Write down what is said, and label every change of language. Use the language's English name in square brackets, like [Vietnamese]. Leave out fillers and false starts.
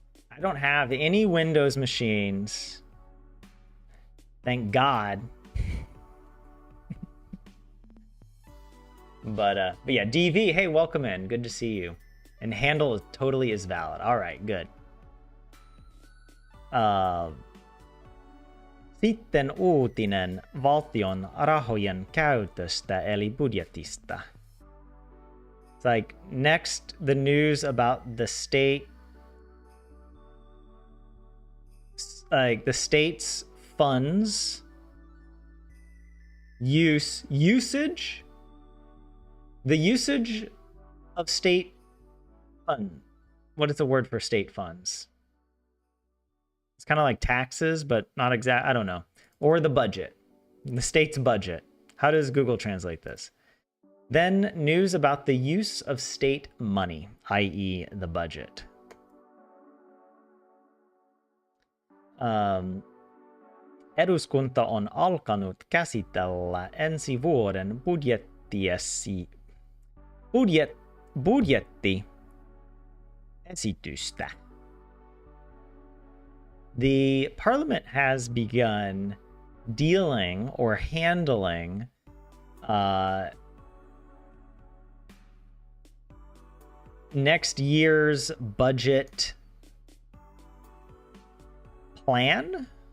[English] I don't have any Windows machines. Thank God. But yeah, DV, hey, welcome in. Good to see you. And handle totally is valid. All right, good. [Finnish] Sitten uutinen valtion rahojen käytöstä eli budjetista. [English] It's like next the news about the state, like the state's funds usage, the usage of state fund. What is the word for state funds? It's kind of like taxes, but not exact. I don't know. Or the budget, the state's budget. How does Google translate this? Then news about the use of state money, i.e. the budget. [Finnish] Eduskunta on alkanut käsitellä ensi vuoden budjettiesitystä. [English] The parliament has begun dealing or handling next year's budget plan.